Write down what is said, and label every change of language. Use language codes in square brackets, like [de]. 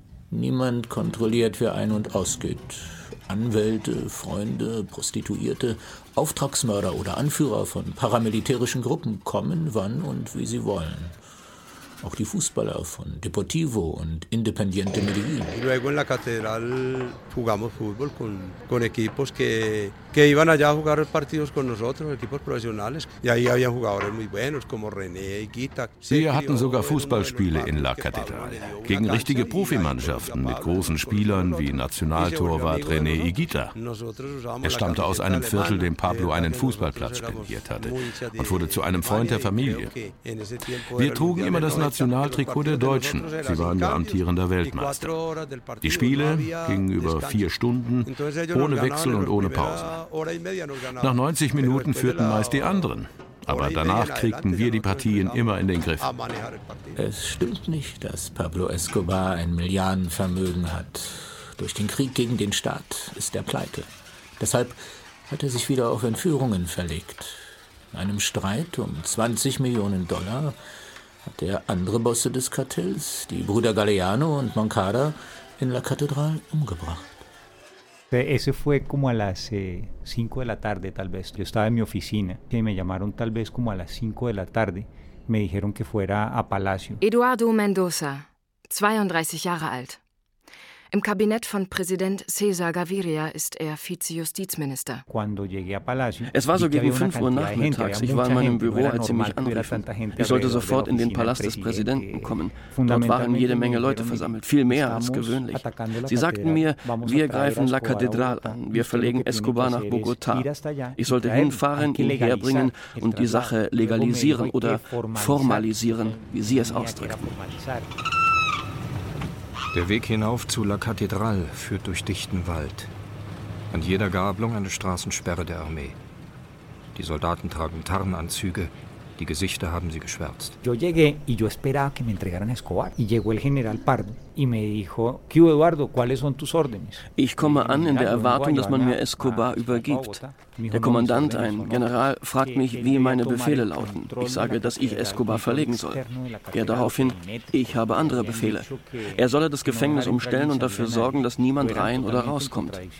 [de] Niemand kontrolliert, wer ein- und ausgeht. Anwälte, Freunde, Prostituierte, Auftragsmörder oder Anführer von paramilitärischen Gruppen kommen, wann und wie sie wollen. auch die Fußballer von Deportivo und Independiente Medellín. [es] Y luego en la catedral jugamos fútbol con equipos que iban allá a jugar partidos con nosotros, equipos profesionales. Y ahí habían jugadores muy buenos como René y Guita. [de] Wir hatten sogar Fußballspiele in la Catedral gegen richtige Profimannschaften mit großen Spielern wie Nationaltorwart René y Guita. Er stammte aus einem Viertel, dem Pablo einen Fußballplatz spendiert hatte und wurde zu einem Freund der Familie. Wir trugen immer das Nationaltrikot der Deutschen. Sie waren der amtierende Weltmeister. Die Spiele gingen über 4 Stunden, ohne Wechsel und ohne Pause. Nach 90 Minuten führten meist die anderen. Aber danach kriegten wir die Partien immer in den Griff. Es stimmt nicht, dass Pablo Escobar ein Milliardenvermögen hat. Durch den Krieg gegen den Staat ist er pleite. Deshalb hat er sich wieder auf Entführungen verlegt. In einem Streit um 20 Millionen Dollar hat er andere Bosse des Kartells, die Brüder Galeano und Moncada, in La Catedral umgebracht. [es] Ese fue como a las 5 de la tarde, tal vez. Yo estaba en mi oficina y me llamaron tal vez como a las 5 de la tarde. Me dijeron que fuera a Palacio. [de] Eduardo Mendoza, 32 Jahre alt. Im Kabinett von Präsident César Gaviria ist er Vizejustizminister. Es war so gegen 5 Uhr nachmittags. Ich war in meinem Büro, als sie mich anriefen. Ich sollte sofort in den Palast des Präsidenten kommen. Dort waren jede Menge Leute versammelt, viel mehr als gewöhnlich. Sie sagten mir, wir greifen La Catedral an, wir verlegen Escobar nach Bogotá. Ich sollte hinfahren, ihn herbringen und die Sache legalisieren oder formalisieren, wie Sie es ausdrückten. Der Weg hinauf zu La Catedral führt durch dichten Wald. An jeder Gabelung eine Straßensperre der Armee. Die Soldaten tragen Tarnanzüge, die Gesichter haben sie geschwärzt. [es] Yo llegué y yo esperaba que me entregaran a Escobar y llegó el general Pardo. [de] Ich komme an in der Erwartung, dass man mir Escobar übergibt. Der Kommandant, ein General, fragt mich, wie meine Befehle lauten. Ich sage, dass ich Escobar verlegen soll. Er daraufhin, ich habe andere Befehle. Er solle das Gefängnis umstellen und dafür sorgen, dass niemand rein oder rauskommt.